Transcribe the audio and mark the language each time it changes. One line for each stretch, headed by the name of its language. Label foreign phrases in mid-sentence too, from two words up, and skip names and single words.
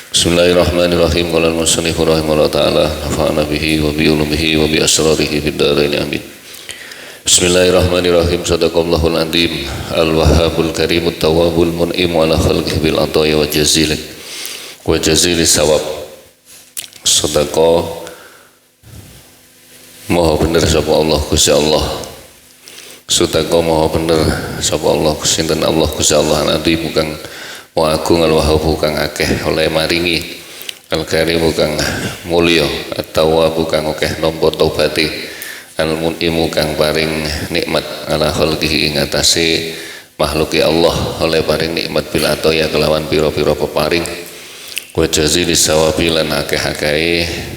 Arabic: بسم الله الرحمن الرحيم. قال المصنف رحمه الله تعالى نفعنا به وبعلومه وبأسراره في الدارين آمين. بسم الله الرحمن الرحيم. صدق الله العظيم الوهاب الكريم التواب المنعم على خلقه بالعطايا وجزيل الثواب.
Javanese: Sedekah maha bener sapa Allah Gusti Allah. Sedekah maha bener sapa Allah sinten Allah Gusti Allah al-azim kang wa agung al-wahhab kang akeh oleh maringi al-karim kang mulya at-tawwab kang akeh nampa taubate al-mun'im kang paring nikmat
Arabic: على خلقه
Javanese: ing atase makhluke Allah oleh paring nikmat
Arabic: بالعطايا
Javanese: kelawan pira-pira peparing
Arabic: وجزيل الثواب
Javanese: lan akeh-akehe